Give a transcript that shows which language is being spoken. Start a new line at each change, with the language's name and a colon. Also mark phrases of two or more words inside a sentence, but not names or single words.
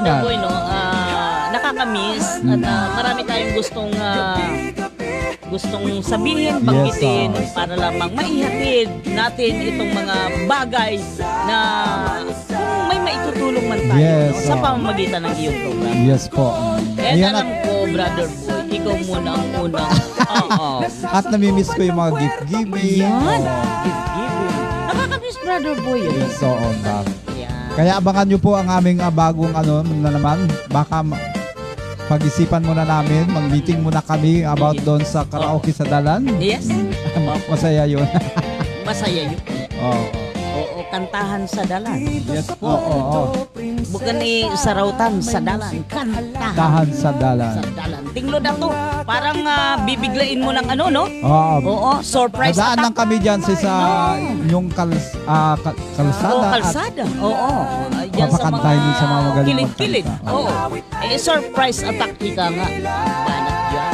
Filipino: Brother Boy, nakakamiss at marami tayong gustong sabihin, banggitin para lamang maihatid natin itong mga bagay na kung may maitutulong man tayo
English: Yes,
Filipino: sa pamamagitan ng iyong program. Yes po. Ayan Alam ko, Brother Boy, ikaw muna ang unang. At namimiss ko yung mga gift-giving. Yan,
English: gift giving.
Filipino: Nakakamiss, Brother Boy.
English: Yes, so on that.
Filipino: Yan. Kaya abangan nyo po ang aming bagong na naman. Baka pag-isipan muna namin, mag-meeting muna kami about doon sa karaoke sa Dalan.
English: Yes.
Filipino: Masaya yun. Masaya yun. Oo. Oo, kantahan sa dalan. Yes po. Oo. Bukan sarautan sa dalan. Kantahan Tahan sa Dalan. sa dalan. Tinglo na to. Parang bibiglain mo ng no? Oo. Oo, surprise Nadaan lang
English: attack.
Filipino: kami dyan sa yung kalsada. Oo, kalsada. Oo. Yan sa Papakantahin din sa mga magaling kilid-kilid. magkanta. Oo.
English: Surprise attack
Filipino: ika nga. Banat yan.